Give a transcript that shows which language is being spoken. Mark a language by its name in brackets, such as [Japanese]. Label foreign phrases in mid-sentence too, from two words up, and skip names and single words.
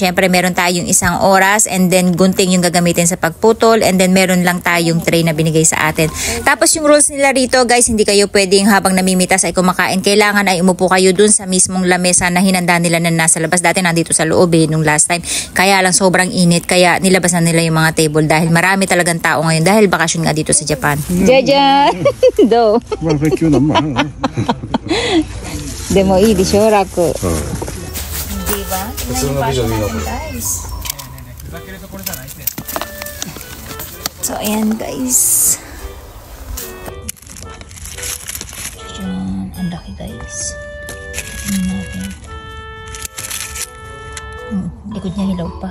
[Filipino] Syempre meron tayong isang oras [English] and then [Filipino] gunting yung gagamitin sa pagputol [English] and then [Filipino] meron lang tayong tray na binigay sa atin. Tapos yung rules nila rito guys, hindi kayo pwedeng habang namimitas ay kumakain. Kailangan ay umupo kayo dun sa mismong lamesa na hinanda nila na nasa labas. Dati nandito sa loob nung [English] last time. [Filipino] Kaya lang sobrang init kaya nilabasan nila yung mga table dahil marami talagang tao ngayon dahil bakasyon nga dito sa Japan. [Japanese] Jajan! Do! Demoいいでしょ楽。Diba? [Filipino] Guys. So ayan guys. Diyan, ang laki guys. Likod niya hilaw pa.